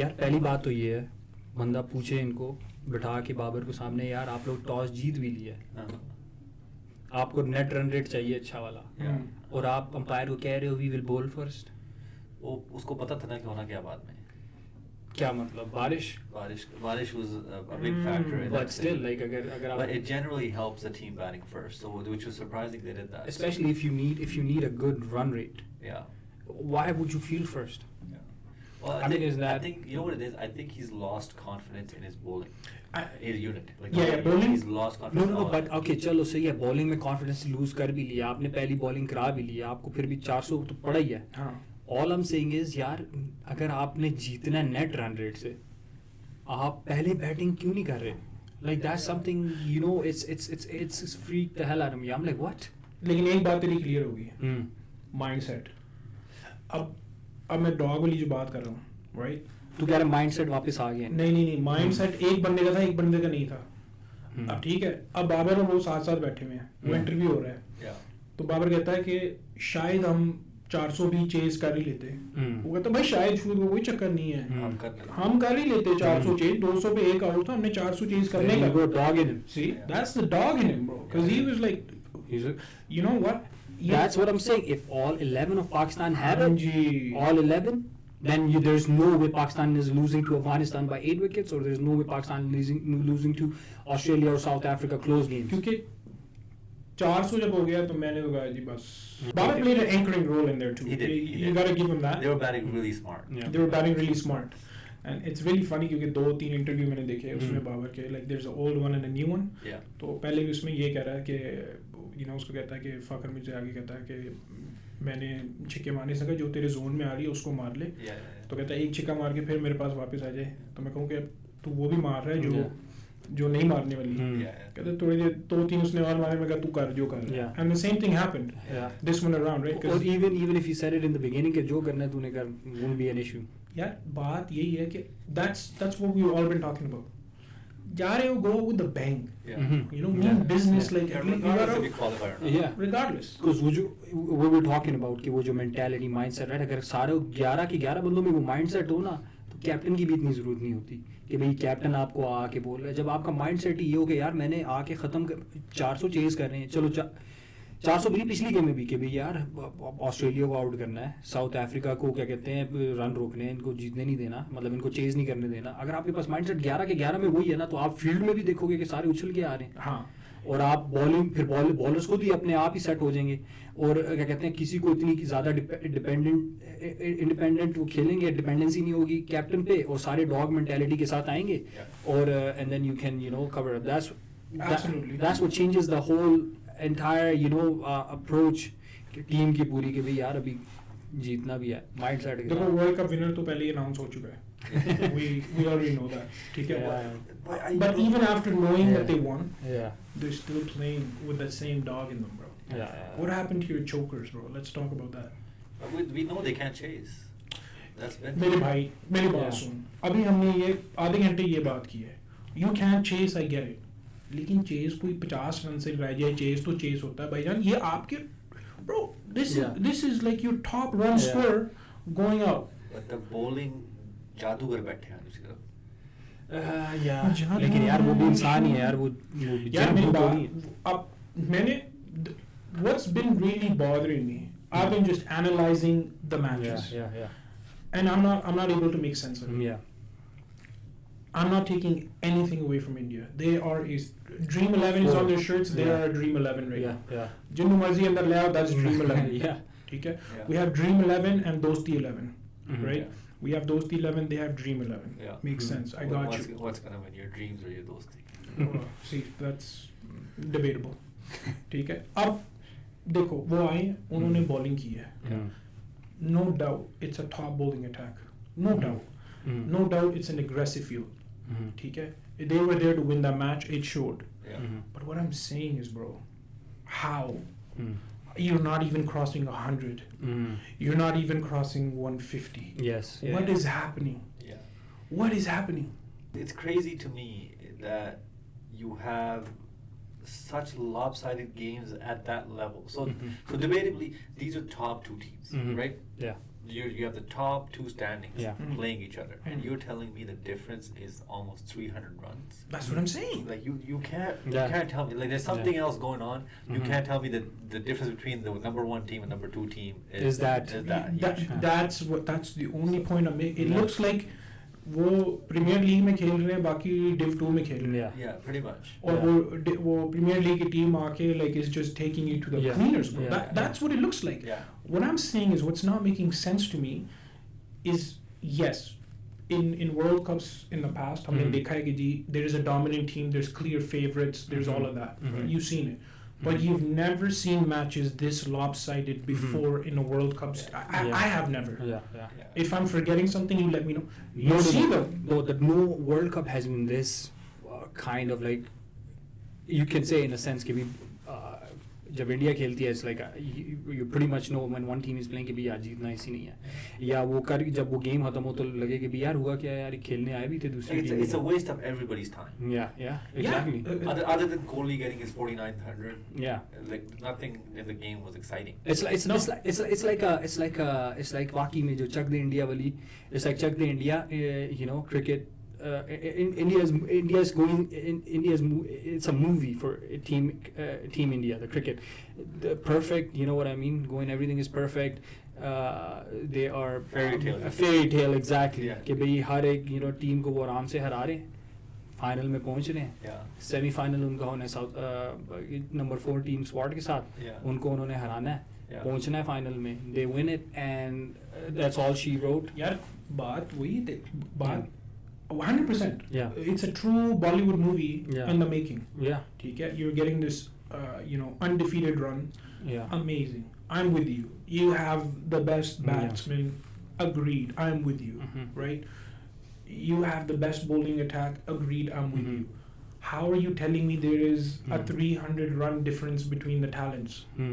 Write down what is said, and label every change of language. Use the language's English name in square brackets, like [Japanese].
[Hindi] यार पहली बात तो ये है बंदा पूछे इनको बिठा के बाबर को सामने यार आप लोग टॉस जीत भी लिए आपको नेट रन रेट चाहिए अच्छा वाला और आप अंपायर को कह रहे हो [English] we will bowl first [Hindi] वो उसको पता था ना कि होना क्या बाद में क्या मतलब बारिश [English] was a big factor in but still like [Hindi] अगर [English] but it generally helps the team batting first, so which was surprising they did that, especially if you need a good run rate. Yeah. Why would you field first? Yeah. Well, I think you know what it is. I think he's lost confidence in his bowling, his unit. Like bowling. He's lost confidence. No, but okay, [Hindi] चलो सही है. Bowling में confidence lose कर भी लिया. आपने पहली bowling करा भी लिया. आपको फिर भी 400 तो पड़ा ही है. हाँ. [English] All I'm saying is [Hindi] यार अगर आपने जीतना है net run rate से, आप पहले batting क्यों नहीं कर रहे? [English] Like that's something it's freaked the hell out of me. I'm like what? [Hindi] लेकिन एक बात तेरी clear होगी. [English] Mindset. [Hindi] अब मैं डॉग वाली जो बात कर रहा हूँ, राइट? तू कह रहा माइंडसेट वापस आ गया? नहीं माइंडसेट एक बंदे का था, एक बंदे का नहीं था. अब ठीक है, अब बाबर और वो साथ बैठे हुए हैं, वो इंटरव्यू हो रहा है, तो बाबर कहता है कि शायद हम 400 भी चेज कर ही लेते. वो कहता है भाई शायद शुरू में कोई चक्कर नहीं है, हम कर ही लेते 400 चेज. 200 पे एक आउट था, हमने 400 चेज करने का. [English] Dog in him. See, that's the dog in him, bro. Because he was like, you know what? That's what I'm saying. If all 11 of Pakistan have it, all 11, then there's no way Pakistan is losing to Afghanistan by 8 wickets, or there's no way Pakistan losing to Australia or South Africa close games. [Hindi] क्योंकि 400 जब हो गया तो मैंने तो कहा जी बस. [English] Babar played an anchoring role in there too. He did. You got to give him that. They were batting really smart. Yeah. They were batting really smart. And it's really funny [Hindi] क्योंकि 2-3 interview मैंने देखे उसमें बाबर के, [English] like there's an old one and a new one. Yeah. [Hindi] तो पहले भी उसमें ये कह रहा है कि उसको कहता है कि फ़खर मुझे आगे कहता है कि मैंने छिक्के मारने से जो तेरे जोन में आ रही है उसको मार ले. तो कहता है एक छिक्का मार के फिर मेरे पास वापस आ जाए. तो मैं कहूँ कि तो वो भी मार रहा है जो नहीं मारने वाली कहते थोड़ी देर 2-3 उसने और मारे, मैं कहा तू कर जो कर रहा है, [English] and the same thing happened this one around, right? Or even if you said it in the beginning [Hindi] कि जो करना है तूने कर, [English] won't be an issue. [Hindi] यार बात यही है कि [English] that's what we've all been talking about. [Hindi] जा रहे हो, [English] go with the bang. You know, mean business like regardless if you qualify or not. Yeah. Regardless. Because what we're talking about [Hindi] कि वो जो [English] mentality mindset, right? [Hindi] अगर सारे 11 के 11 बंदों में वो mindset हो ना, तो कैप्टन की भी इतनी ज़रूरत नहीं होती कि भाई कैप्टन आपको आके बोल रहा है. जब आपका mindset ही ये हो कि यार मैंने आके ख़त्म 400 चेज़ कर रहे हैं, चलो 400 भी पिछली गेम में भी कि भाई यार ऑस्ट्रेलिया को आउट करना है, साउथ अफ्रीका को क्या कहते हैं रन रोकने हैं, इनको जीतने नहीं देना, मतलब इनको चेज नहीं करने देना. अगर आपके पास माइंडसेट 11 के 11 में वही है ना, तो आप फील्ड में भी देखोगे कि सारे उछल के आ रहे हैं. हाँ. और आप बॉलिंग फिर बॉलर्स को भी अपने आप ही सेट हो जाएंगे, और क्या कहते हैं किसी को इतनी ज़्यादा इंडिपेंडेंट वो खेलेंगे, डिपेंडेंसी नहीं होगी कैप्टन पे, और सारे डॉग मेंटालिटी के साथ आएंगे, और [English] And then you can cover. That's what changes the whole entire approach [Hindi] team की पूरी, कि भाई यार अभी जीतना भी है. [English] mindset [Hindi] देखो वर्ल्ड कप विनर तो पहले ही अनाउंस हो चुका है. [English] we already know that. [Hindi] ठीक है. [English] But even after knowing that they won, they're still playing with that same dog in them, bro. What happened to your chokers, bro? Let's talk about that. We know they can't chase. That's been [Hindi] मेरे भाई मेरी बात सुन, अभी हमने ये आधे घंटे ये बात की है. [English] You can't chase, I get it. [Hindi] लेकिन चेज कोई 50 रन से रह जाए, चेज तो चेज होता है भाईजान. ये आपके [English] bro, this is like your top run scorer going out. But the bowling [Hindi] जादूगर बैठे हैं दूसरी तरफ. लेकिन यार वो भी इंसान ही है यार, वो यार मेरी बात अब मैंने [English] what's been really bothering me, I've been just analyzing the matches, and I'm not able to make sense of it. I'm not taking anything away from India. They are Dream 11 is on their shirts. They are Dream 11 right now. [Punjabi] Jinnu marzi andar le aao, [English] that's Dream 11. [Hindi] ठीक है. [English] We have Dream 11 and Dosti 11, right? We have Dosti 11. They have Dream 11. Makes sense. I got you. What's gonna win, your dreams or your Dosti? See, that's debatable. [Hindi] ठीक है. अब देखो वो आए, उन्होंने bowling की है. [English] No doubt, it's a top bowling attack. No doubt. No doubt, it's an aggressive field. [Hindi] ठीक है. [English] They were there to win that match. It showed. But what I'm saying is, bro, how? You're not even crossing 100. You're not even crossing 150. Yes. What is happening? What is happening? It's crazy to me that you have such lopsided games at that level. So debatably, these are top two teams, right? Yeah. You have the top two standings playing each other, and Mm. you're telling me the difference is almost 300 runs. That's what I'm saying. Like you can't tell me, like there's something else going on. You can't tell me that the difference between the number 1 team and number 2 team is that huge. That's the only point I'm making. It looks like [Hindi] वो premiere league में खेल रहे हैं, बाकी div 2 में खेल रहे हैं. [English] Yeah, pretty much. [Hindi] और वो प्रीमियर लीग की टीम आके [English] like is just taking you to the cleaners, bro. That's what it looks like. What I'm saying is, what's not making sense to me is, yes, in World Cups in the past, [Hindi] हमने देखा है कि जी [English] there is a dominant team, there's clear favorites, there's all of that. You've seen it. But you've never seen matches this lopsided before in a World Cup. I have never. If I'm forgetting something, you let me know. You see them. No World Cup has been this kind of like, you can say in a sense [Hindi] कि भी जब India खेलती है, [English] it's like you pretty much know when one team is playing [Hindi] कि भी यार जीतना इसी नहीं है, या वो जब वो गेम खत्म हो तो लगे कि भी यार हुआ क्या यार, खेलने आए भी थे दूसरी team. [English] It's a waste of everybody's time. Exactly. Other than Kohli getting his 49th 100, like nothing in the game was exciting. It's like [Hindi] वाकई में जो चक दे इंडिया वाली, [English] it's like [Hindi] Chak दे India, cricket. [English] India's it's a movie for team India, the cricket, the perfect, you know what I mean, everything is perfect. They are fairy tale exactly, [Hindi] कि भाई हर एक team को वो आराम से हरा रहे हैं, फाइनल में पहुंच रहे हैं, सेमीफाइनल उनका होना है साउथ नंबर 4 टीम स्क्वाड के साथ, उनको उन्होंने हराना है, पहुंचना है फाइनल में, [English] they win it and that's all she wrote. [Hindi] यार बात वही थी, बात 100%. [English] It's a true Bollywood movie in the making. [Hindi] ठीक है. [English] You're getting this undefeated run. Amazing. I'm with you. You have the best batsman. Agreed. I'm with you. Right? you have the best bowling attack. Agreed, I'm with you. How are you telling me there is a 300 run difference between the talents?